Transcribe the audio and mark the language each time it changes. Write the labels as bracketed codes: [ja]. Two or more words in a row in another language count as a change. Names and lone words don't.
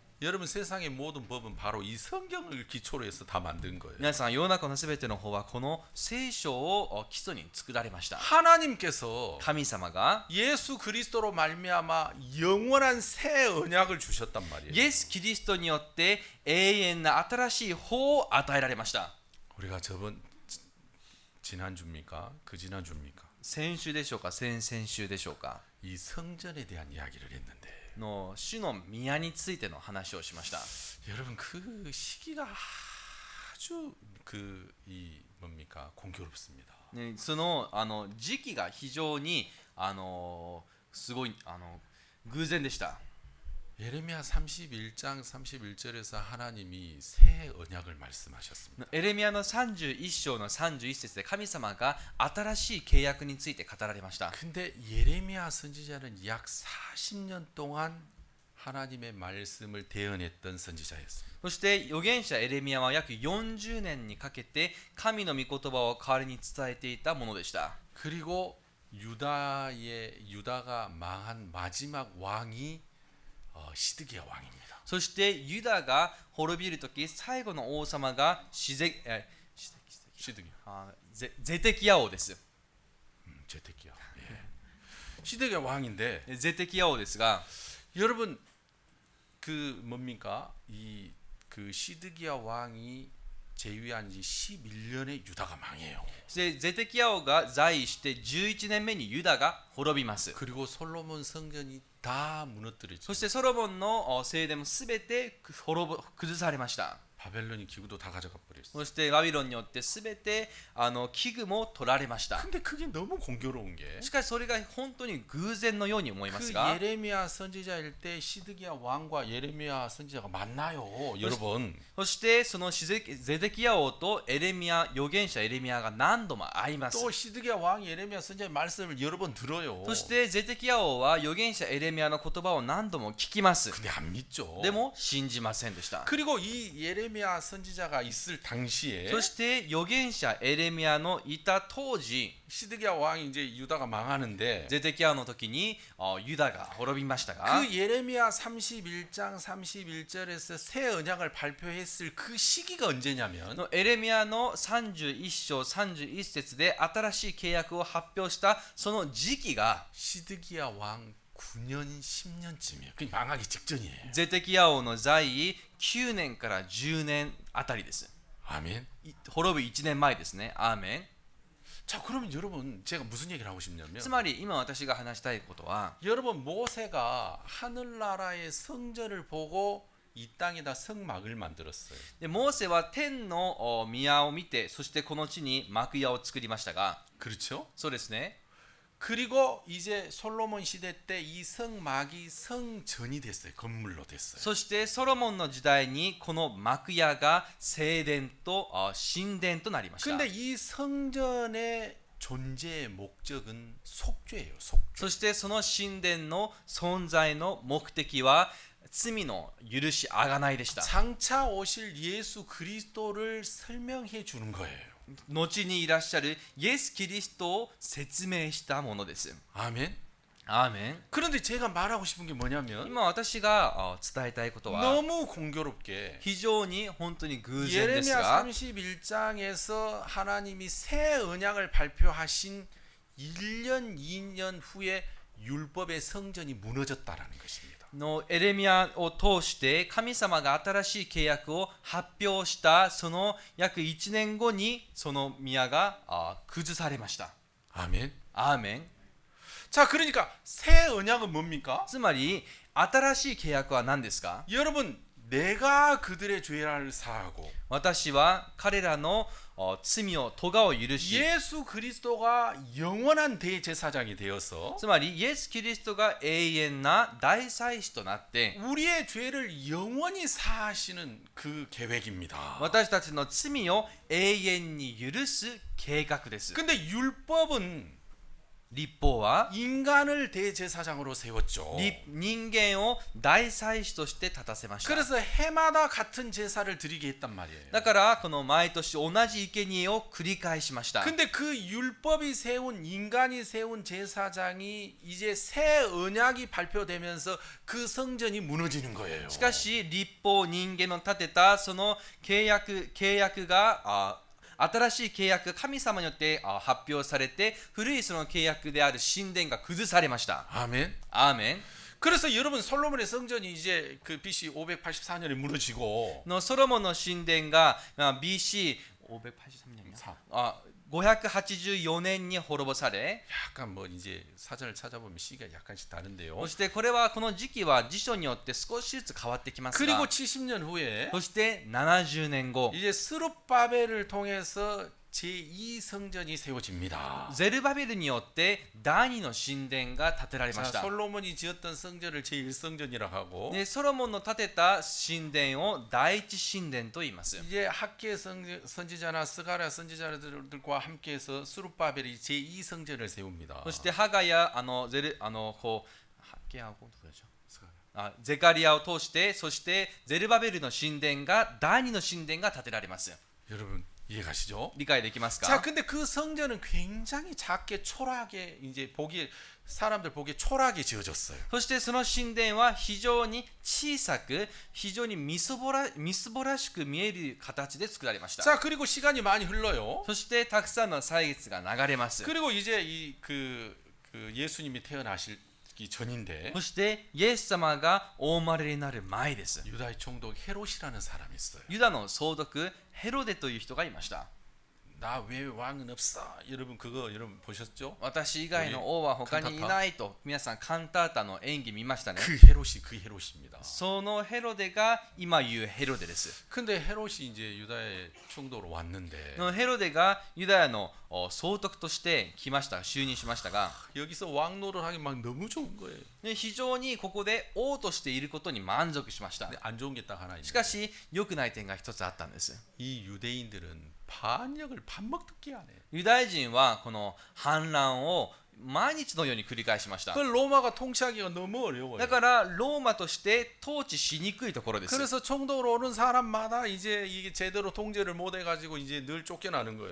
[ko] 여러분 세상의 모든 법은 바로 이 성경을 기초로 해서 다 만든 거예요. [ja] 皆さん、世の中のすべての法はこの聖書を基礎に作られました。 [ko] 하나님께서 [ja] 神様が [ko] 예수 그리스도로 말미암아 영원한 새 언약을 주셨단 말이에요. [ja] イエス・キリストによって永遠な新しい法を与えられました。 [ko] 우리가 저번 지난주입니까? 그 지난주입니까? [ja] 先週でしょうか、先々週でしょうか [ko] 이 성전에 대한 이야기를 했는데 [ja] の主の宮についての話をしました。 [ko] 여러분 그 시기가 아주 이 뭡니까? 공교롭습니다. [ja] ね、その時期が非常にすごい偶然でした。 [ko] 예레미야 31장 31절에서 하나님이 새 언약을 말씀하셨습니다. [ja] エレミヤの31章の31節で神様が新しい契約について語られました。 [ko] 근데 예레미야 선지자는 약 40년 동안 하나님의 말씀을 대언했던 선지자였습니다. [ja] そして預言者エレミヤは約40年にかけて神の御言葉を代わりに伝えていたものでした。 [ko] 그리고 유다가 망한 마지막 왕이 시드기야 왕입니다. [ja] そしてユダが滅びるとき、最後の王様がゼテキヤ王です。 [ko] 제데키야. 예. 시드기야 왕인데 [ja] ゼテキヤ王ですが、 [ko] 여러분 그 뭡니까? 그 시드기야 왕이 재위한 지 11년에 유다가 망해요. [ja] そしてゼテキヤ王が在位して11年目にユダが滅びます。 [ko] 그리고 솔로몬 성전이 다 무너뜨려져. [ja] そしてソロモンの聖殿もすべて崩されました。 [ko] 바벨론이 기구도 다 가져가 버렸어. [ja] そしてバビロンによってすべて器具も取られました。 [ko] 근데 그게 너무 공교로운 게 [ja] しかしそれが本当に偶然のように思います [ko] 그 [ja] が、 [ko] 예레미야 선지자일 때 시드기야 왕과 예레미야 선지자가 만나요. 여러분. [ja] そしてそのゼデキヤ王とエレミヤ預言者エレミヤが何度も会います。 [ko] 또 시드기야 왕 예레미야 선지자의 말씀을 여러 번 들어요. [ja] そしてゼデキヤ王は預言者エレミヤの言葉を何度も聞きます。 [ko] 근데 안 믿죠. [ja] でも信じませんでした。 [ko] 그리고 이 예레미야 선지자가 있을 당시에 [ja] そして預言者エレミヤのいた当時、 [ko] 시드기야 왕이 이제 유다가 망하는데 [ja] ゼデキヤ王の時にユダが滅びましたが、 [ko] 그 예레미야 31장 31절에서 새 언약을 발표했을 그 시기가 언제냐면 [ja] エレミヤの31章31節で新しい契約を発表したその時期が [ko] 시드기야 왕 9년 10년쯤이에요. 그 망하기 직전이에요. [ja] ゼテキヤ王の在位9年から10年あたりです。 [ko] 아멘. [ja] 滅び1年前ですね。アーメン。 [ko] 자, 그러면 여러분 제가 무슨 얘기를 하고 싶냐면 [ja] つまり今私が話したいことは、 [ko] 여러분 모세가 하늘나라의 성전을 보고 이 땅에다 성막을 만들었어요. [ja] でモーセは天の宮を見て、そしてこの地に幕屋を作りましたが、 [ko] 그렇죠? [ja] そうですね。 [ko] 그리고 이제 솔로몬 시대 때 이 성막이 성전이 됐어요. 건물로 됐어요. [ja] そしてソロモンの時代にこの幕屋が聖殿と神殿となりました。 [ko] 근데 이 성전의 존재의 목적은 속죄예요. 속죄. [ja] そしてその神殿の存在の目的は罪の許し贖いでした。 [ko] 장차 오실 예수 그리스도를 설명해 주는 거예요. [ja] 後にいらっしゃるイエス・キリストを説明したものです。 [ko] 아멘. [ja] アーメン。 [ko] 그런데 제가 말하고 싶은 게 뭐냐면 [ja] 今私が伝えたいことは [ko] 너무 공교롭게 [ja] 非常に本当に偶然です [ko] 예레미야 [ja] が、 [ko] 31장에서 하나님이 새 언약을 발표하신 1년 2년 후에 율법의 성전이 무너졌다라는 것입니다. [ja] のエレミヤを通して神様が新しい契約を発表したその約1年後にその宮が崩されました。 [ko] 아멘. [ja] アーメン。 [ko] 자, 그러니까 새 언약은 뭡니까? [ja] つまり新しい契約は何ですか？ [ko] 여러분, 내가 그들의 죄를 사하고 [ja] 私は彼らの罪を咎を許し、 [ko] 예수 그리스도가 영원한 대제사장이 되어서 [ja] つまりイエス・キリストが永遠な大祭司となって [ko] 우리의 죄를 영원히 사하시는 그 계획입니다. [ja] 私たちの罪を永遠に許す計画です。 [ko] 근데 율법은 [ja] 律法は [ko] 인간을 대제사장으로 세웠죠. [ja] 人間を大祭司として立たせました。 [ko] 그래서 해마다 같은 제사를 드리게 했단 말이에요. [ja] だからこの毎年同じ生贄を繰り返しました。 [ko] 근데 그 율법이 세운 인간이 세운 제사장이 이제 새 언약이 발표되면서 그 성전이 무너지는 거예요. [ja] しかし律法人間の立てたその契約が新しい契約が神様によって発表されて、古いその契約である神殿が崩されました。 [ko] 아멘. [ja] アーメン。 [ko] 그래서 여러분 솔로몬의 성전이 이제 그 BC 584년에 무너지고 [ja] のソロモンの神殿がBC 584年に滅ぼされ、 [ko] 약간 뭐 이제 사전을 찾아보면 시기가 약간씩 다른데요. [ja] そしてこれはこの時期は辞書によって少しずつ変わってきます [ko] 그리고 [ja] が、 [ko] 70년 후에 [ja] そして70年後、 [ko] 이제 스룹바벨을 통해서 제2성전이 세워집니다. [ja] ゼルバベルによって第二の神殿が建てられまし [ko] 자, [ja] た。 [ko] 솔로몬이 지었던 성전을 제1성전이라고 하고 [ja] でソロモンの建てた神殿を第一神殿と言います。 [ko] 이제 학계 선지자나 스가랴 선지자들과 함께해서 스룹바벨이 제2성전을 세웁니다. [ja] そしてハガやゼカリアを通して、そしてゼルバベルの神殿が第二の神殿が建てられます。 [ko] 여러분 이해가시죠? [ja] 理解できますか？ [ko] 자, 근데 그 성전은 굉장히 작게 초라하게 이제 사람들 보기에 초라하게 지어졌어요. [ja] そしてその神殿は非常に小さく、非常にみすぼらしく見える形で作られました。 [ko] 자, 그리고 시간이 많이 흘러요. [ja] そしてたくさんの歳月が流れます。 [ko] 그리고 이제 그 예수님이 태어나실 오시기 전인데 [ja] そしてイエス様がお生まれになる前です。 [ko] 유다의 총독 헤롯이라는 사람이 있어요. [ja] ユダの総督ヘロデという人がいました。 [ko] 나 외 왕은 없어. 여러분 그거 여러분 보셨죠? [ja] 私以外の王は他にいないと皆さんカンタータの演技見ましたね。 [ko] 그 헤롯입니다. [ja] そのヘロデが今言うヘロデです。 [ko] 근데 헤롯이 이제 유다의 총독으로 왔는데 [ja] ヘロデがユダヤの総督として来ました、就任しましたが、 [ko] 여기서 왕노를 하기 막 너무 좋은 거예요. [ja] 非常にここで王としていることに満足しました。 [ko] 근데 안 좋은 게 딱 하나 [ja] しか [ko] 있는데 [ja] し良くない点が一つあったんです。 [ko] 이 유대인들은 반역을 밥 먹듯이 안 해. [ja] ユダヤ人はこの反乱を毎日のように繰り返しました。 [ko] 그 로마가 통치하기가 너무 어려워요. [ja] だからローマとして統治しにくいところです。 [ko] 그래서 총독으로 오는 사람마다 이제 이게 제대로 통제를 못 해가지고 이제 늘 쫓겨나는 거예요.